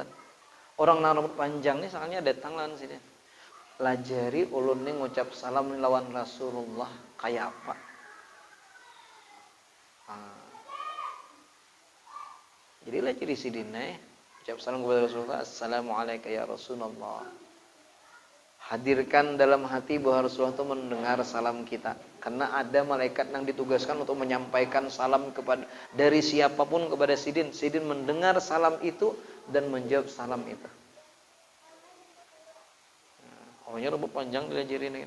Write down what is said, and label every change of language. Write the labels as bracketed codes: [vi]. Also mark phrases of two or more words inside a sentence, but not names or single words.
[bjn] Orang nang rambut panjang nih soalnya datang lawan sini. Lajari ulun nih ngucap salam lawan Rasulullah kayak apa? Jadi lajari sidina ucap salam kepada Rasulullah, [ar] assalamualaikum ya Rasulullah. [id] Hadirkan dalam hati bahwa Rasulullah itu mendengar salam kita. Karena ada malaikat yang ditugaskan untuk menyampaikan salam kepada dari siapapun kepada Sidin. Sidin mendengar salam itu dan menjawab salam itu. [bjn] Orangnya rambut panjang dilajarin ini.